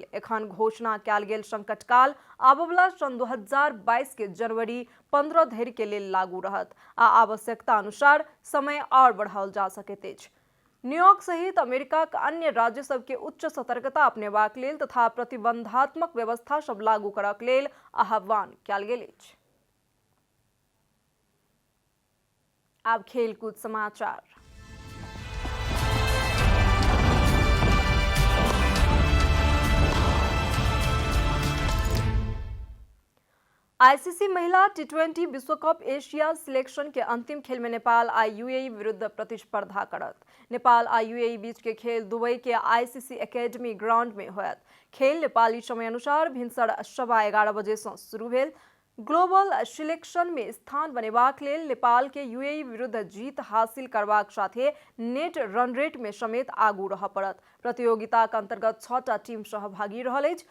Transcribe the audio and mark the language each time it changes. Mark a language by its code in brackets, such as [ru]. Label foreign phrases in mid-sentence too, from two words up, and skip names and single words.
[mai] एखन घोषणा कयल गेल संकट काल आबयवला सन 2022 के जनवरी 15 धरि के लेल लागू रहत आ आवश्यकता अनुसार समय और बढ़ाओल जा सकैत अछि। न्यूयॉर्क सहित अमेरिका के अन्य राज्य सब के उच्च सतर्कता अपनेबाक लेल तथा प्रतिबंधात्मक व्यवस्था सब लागू करक लेल आह्वान कयल गेल अछि। आब खेलकूद समाचार। आईसीसी महिला टी20 विश्व कप एशिया सिलेक्शन के अंतिम खेल में नेपाल आ यूएई विरुद्ध प्रतिस्पर्धा करत। नेपाल आ यूएई बीच के खेल दुबई के आईसीसी एकेडमी ग्राउंड में होयत। खेल नेपाली समय अनुसार भिनसर 11:15 बजे से शुरू भेल। [en] global selection [mai] में स्थान बनेबाक लेल नेपाल के यूएई विरुद्ध जीत हासिल करबाक साथे [en] net run rate [mai] में समेत आगू रह पड़त। प्रतियोगिता के अंतर्गत 6टा टीम सहभागी रहल अछि।